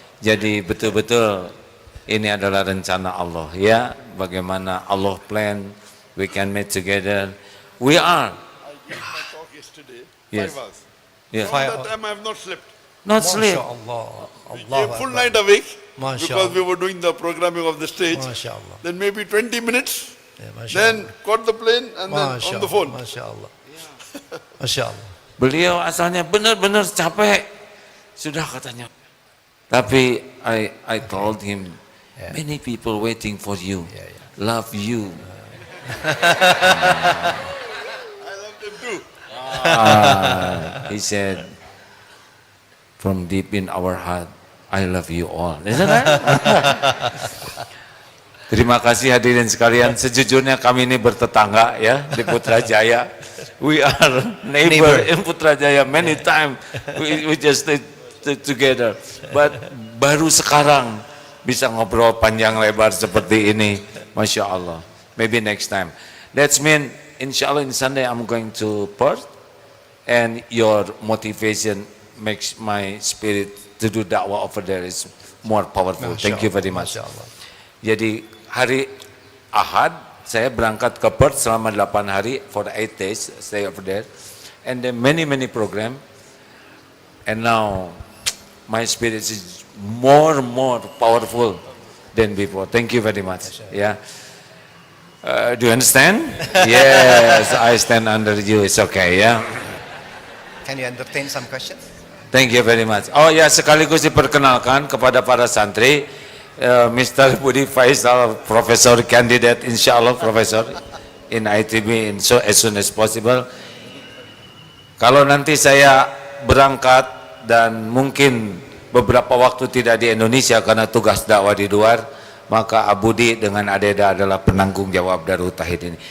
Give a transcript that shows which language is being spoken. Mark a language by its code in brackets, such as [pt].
[id] Jadi betul-betul ini adalah rencana Allah, ya. [en] Bagaimana Allah plan, we can meet together. We are. I gave my talk yesterday, Yes. 5 hours. Yeah. From that time I have not slept. Not sleep. Allah. We came full night awake [ar] Masya [en] because we [ar] Allah. [en] were doing the programming of the stage. [ar] Masya Allah. [en] Then maybe 20 minutes, [ar] Masya [en] then caught the plane and then [ar] Masya [en] on the phone. [ar] Allah. Masya Allah. Masya Allah. [id] Beliau asalnya benar-benar capek. Sudah katanya. [en] Tapi I told him, many people waiting for you, love you. I love them too. He said, from deep in our heart, I love you all. Isn't that? [id] Terima kasih hadirin sekalian. Sejujurnya kami ini bertetangga ya di Putrajaya. [en] We are neighbor in Putrajaya many times. We just stay together. [id] But baru sekarang bisa ngobrol panjang lebar seperti ini. [en] Masya Allah. Maybe next time. That's mean, insya Allah in Sunday I'm going to Perth. And your motivation makes my spirit to do da'wah over there is more powerful. Thank you very much. [ar] Masya Allah. [id] Jadi hari Ahad saya berangkat ke Perth selama 8 hari [en] for 8 days stay over there, and then many program, and now my spirit is more powerful than before. Thank you very much. Yeah. Do you understand? Yes, I stand under you. It's okay. Yeah. Can you entertain some questions? Thank you very much. [id] Oh ya, sekaligus diperkenalkan kepada para santri, Mr. [en] Budi Faisal, Professor Candidate, insya Allah Professor in ITB as soon as possible. [id] Kalau nanti saya berangkat dan mungkin beberapa waktu tidak di Indonesia karena tugas dakwah di luar, maka Abudi dengan Adeda adalah penanggung jawab Darut Tauhid ini.